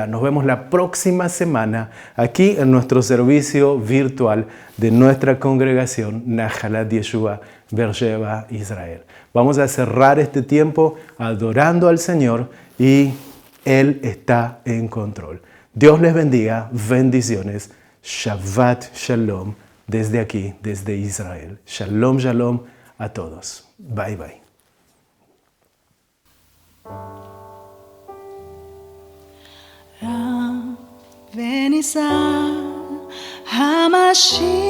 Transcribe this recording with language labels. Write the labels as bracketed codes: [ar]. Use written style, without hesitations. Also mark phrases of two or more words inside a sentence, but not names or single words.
[es] Nos vemos la próxima semana aquí en nuestro servicio virtual de nuestra congregación Nahalat Yeshua Beersheba Israel. Vamos a cerrar este tiempo adorando al Señor y Él está en control. Dios les bendiga. Bendiciones. [he] שבת שלום [es] desde aquí, desde Israel. [he] שלום, שלום [es] a todos. [en] Bye, bye. [he] ונישא המשיח